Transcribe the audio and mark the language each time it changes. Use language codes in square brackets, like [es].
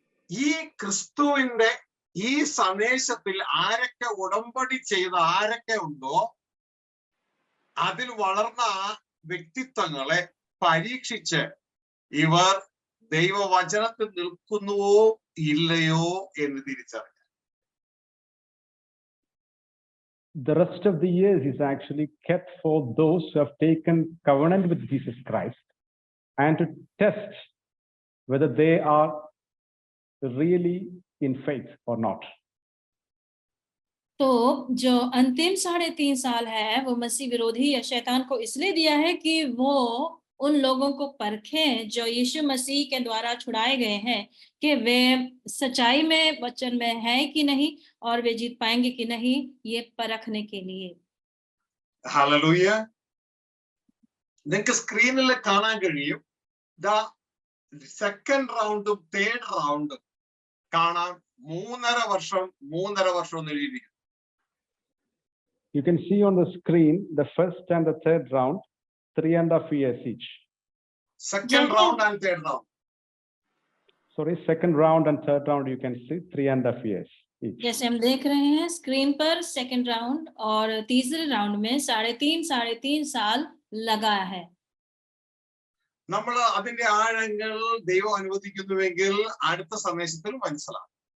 [ml] ഈ ക്രിസ്തുവിന്റെ ഈ സന്ദേശത്തിൽ ആരൊക്കെ ഉടമ്പടി ചെയ്ത ആരൊക്കെ ഉണ്ടോ അതിൽ വളർന്ന വ്യക്തിത്വങ്ങളെ പരീക്ഷിച്ച് ഇവർ ദൈവവചനത്തിൽ നിൽക്കുന്നുവോ ഇല്ലയോ എന്ന് തിരിച്ചറിയാം. [en] The rest of the years is actually kept for those who have taken covenant with Jesus Christ and to test whether they are really in faith or not. [hi] तो जो अंतिम 3.5 साल है वो मसीह विरोधी या शैतान को इसलिए दिया है कि वो उन लोगों को परखें जो यीशु मसीह के द्वारा छुड़ाए गए हैं कि वे सच्चाई में वचन में है कि नहीं और वे जीत पाएंगे कि नहीं, ये परखने के लिए. [ml] ഹല്ലേലൂയ. നിങ്ങൾക്ക് സ്ക്രീനിൽ കാണാൻ കഴിയും [en] second റൗണ്ടും third റൗണ്ടും [ml] കാണാൻ 3.5 വർഷം എന്ന് എഴുതിയിരിക്കുന്നു. [en] You can see on the screen the first and the third round, 3.5 years each. Second round and third round. Sorry, second round and third round you can see 3.5 years each. [hi] जैसे हम देख रहे हैं screen पर [en] second round [hi] और तीसरे round में 3.5 साल लगा है. [ml] നമ്മൾ അതിന്റെ ആഴങ്ങൾ ദൈവം അനുവദിക്കുന്നുവെങ്കിൽ അടുത്ത സന്ദേശത്തിൽ മനസ്സിലാവും.